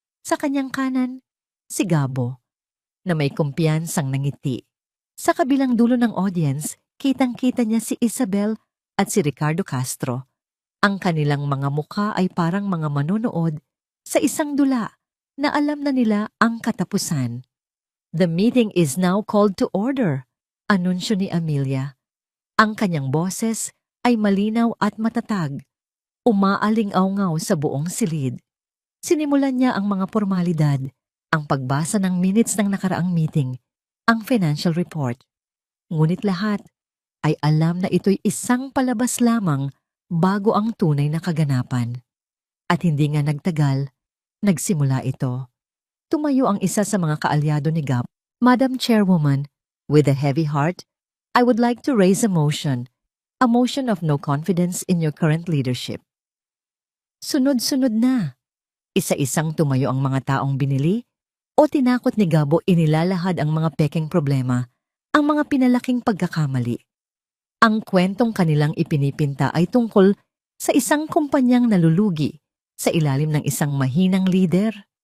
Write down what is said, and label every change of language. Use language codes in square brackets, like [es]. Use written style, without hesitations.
[tl] Sa kanyang kanan, si Gabo, na may kumpiyansang nangiti. Sa kabilang dulo ng audience, kitang-kita niya si Isabel at si Ricardo Castro. Ang kanilang mga mukha ay parang mga manonood sa isang dula na alam na nila ang katapusan. [en] The meeting is now called to order, [tl] anunsyo ni Amelia. Ang kanyang boses ay malinaw at matatag, umaaling-awngaw sa buong silid. Sinimulan niya ang mga formalidad, ang pagbasa ng minutes ng nakaraang meeting, ang financial report. Ngunit lahat ay alam na ito'y isang palabas lamang bago ang tunay na kaganapan. At hindi nga nagtagal, nagsimula ito. Tumayo ang isa sa mga kaalyado ni Gab. [en] Madam Chairwoman, with a heavy heart, I would like to raise a motion of no confidence in your current leadership. [tl] Sunod-sunod na. Isa-isang tumayo ang mga taong binili o tinakot ni Gabo inilalahad ang mga pekeng problema, ang mga pinalaking pagkakamali. Ang kwentong kanilang ipinipinta ay tungkol sa isang kumpanyang nalulugi sa ilalim ng isang mahinang lider.